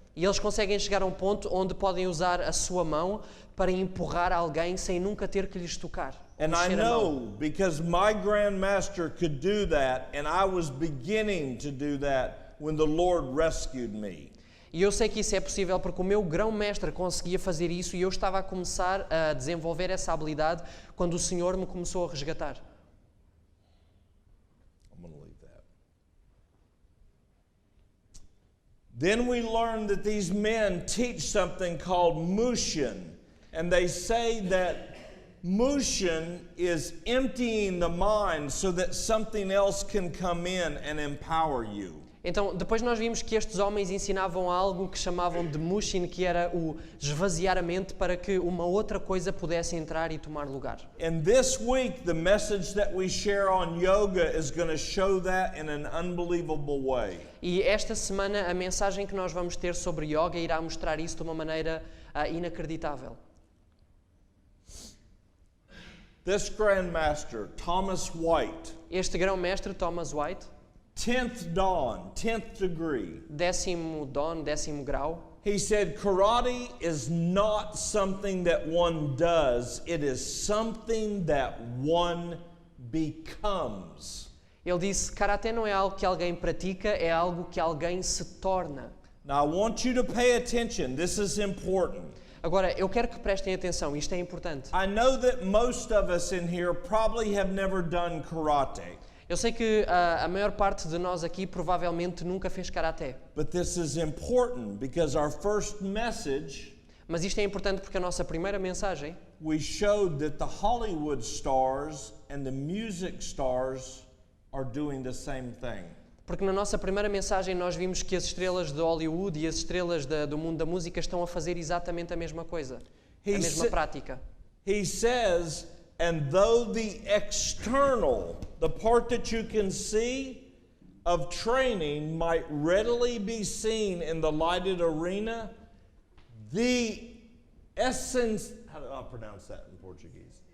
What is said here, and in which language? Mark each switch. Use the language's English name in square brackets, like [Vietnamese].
[Portuguese] E eles conseguem chegar a um ponto onde podem usar a sua mão para empurrar alguém sem nunca ter que lhes tocar. [English] And I [Portuguese] mexer a mão. [English] know because my grandmaster could do that, and I was beginning to do that when the Lord rescued me. [Portuguese] E eu sei que isso é possível porque o meu grão-mestre conseguia fazer isso e eu estava a começar a desenvolver essa habilidade quando o Senhor me começou a resgatar. [English] like that. Then we learn that these men teach something called Mushin, and they say that Mushin is emptying the mind so that something else can come in and empower you. [Portuguese] Então, depois nós vimos que estes homens ensinavam algo que chamavam de mushin, que era o esvaziar a mente para que uma outra coisa pudesse entrar e tomar lugar. [English] And this week, the message that we share on yoga is going to show that in an unbelievable way. [Portuguese] E esta semana a mensagem que nós vamos ter sobre yoga irá mostrar isso de uma maneira inacreditável. [English] This Grandmaster, Thomas White, [Portuguese] Este grão-mestre, Thomas White, [English] 10th dawn, 10th degree, [Portuguese] 10º dan, 10º grau, [English] he said, karate is not something that one does, it is something that one becomes. [Portuguese] ele disse, Karaté não é algo que alguém pratica, é algo que alguém se torna. [English] Now I want you to pay attention, this is important. [Portuguese] Agora, eu quero que prestem atenção, isto é importante. [English] I know that most of us in here probably have never done karate, [Portuguese] Eu sei que a maior parte de nós aqui provavelmente nunca fez Karaté. [English] but this is important because our first message, [Portuguese] Mas isto é importante porque a nossa primeira mensagem, [English] we showed that the Hollywood stars and the music stars are doing the same thing. [Portuguese] porque na nossa primeira mensagem nós vimos que as estrelas de Hollywood e as estrelas do mundo da música estão a fazer exatamente a mesma coisa, a [English] He [Portuguese] mesma sa- prática. [English] He says, and though the external, the part that you can see of training might readily be seen in the lighted arena, the essence, how do I pronounce that in Portuguese?